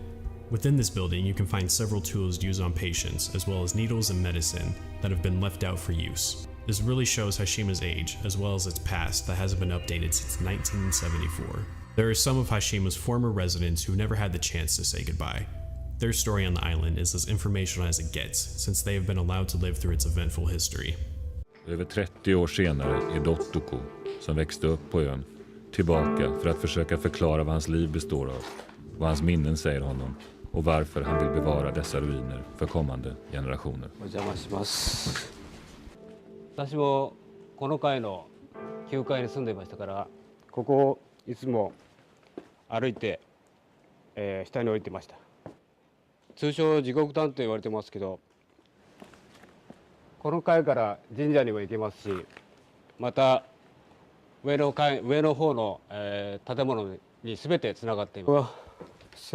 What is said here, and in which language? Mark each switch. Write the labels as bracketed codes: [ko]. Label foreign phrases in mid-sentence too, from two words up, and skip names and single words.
[en] Within this building, you can find several tools used on patients, as well as needles and medicine that have been left out for use. This really shows Hashima's age, as well as its past that hasn't been updated since 1974. There are some of Hashima's former residents who never had the chance to say goodbye. Their story on the island is as informational as it gets, since they have been allowed to live through its eventful history. [sv] Över 30 år senare är Dottoko, som växte upp på ön, tillbaka för att försöka förklara vad hans liv består av, vad hans minnen säger honom och varför han vill bevara dessa ruiner för kommande generationer. [ja] 私もこの階の9階に住んでいましたから、ここをいつも歩いて、下に降りてました。通称地獄谷と言われてますけど、この階から神社にも行けますし、また上の方の、建物に全てつながっています。